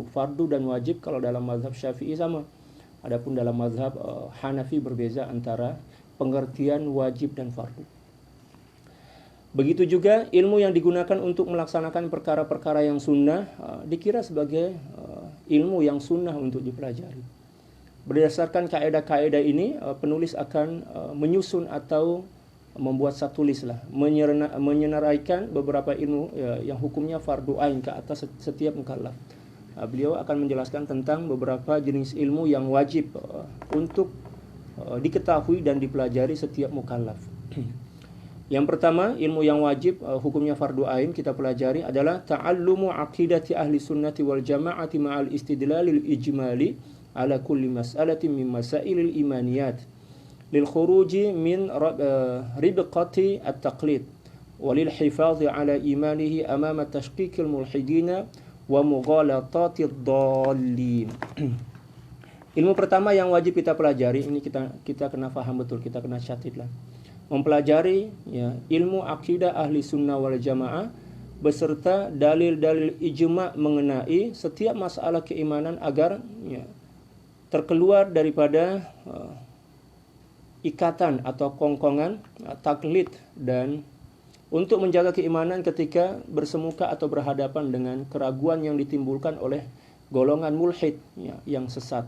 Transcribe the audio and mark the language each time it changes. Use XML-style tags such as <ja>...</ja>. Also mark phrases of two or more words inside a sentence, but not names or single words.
<ms>Fardu dan wajib kalau dalam mazhab Syafi'i sama. Adapun dalam mazhab Hanafi berbeza antara pengertian wajib dan fardu. Begitu juga ilmu yang digunakan untuk melaksanakan perkara-perkara yang sunnah dikira sebagai ilmu yang sunnah untuk dipelajari. Berdasarkan kaidah-kaidah ini, penulis akan menyusun atau membuat satu list lah, menyenaraikan beberapa ilmu yang hukumnya fardu ain ke atas setiap mukallaf. Beliau akan menjelaskan tentang beberapa jenis ilmu yang wajib untuk diketahui dan dipelajari setiap mukallaf. Yang pertama, ilmu yang wajib hukumnya fardu ain kita pelajari adalah</ms> <ar>تعلم عقيدة أهل السنة والجماعة مع الاستدلال الإجمالي على كل مسألة من مسائل الإيمانيات للخروج من ربقة التقليد وللحفاظ على إيمانه أمام تشكيك الملحدين ومغالطات الضالين.</ar> <ms>Ilmu pertama yang wajib kita pelajari, ini kita kena faham betul, kita kena catat lah. Mempelajari ilmu akidah ahli sunnah wal jamaah beserta dalil-dalil ijma' mengenai setiap masalah keimanan agar terkeluar daripada ikatan atau kongkongan taklid dan untuk menjaga keimanan ketika bersemuka atau berhadapan dengan keraguan yang ditimbulkan oleh golongan mulhid yang sesat.</ms>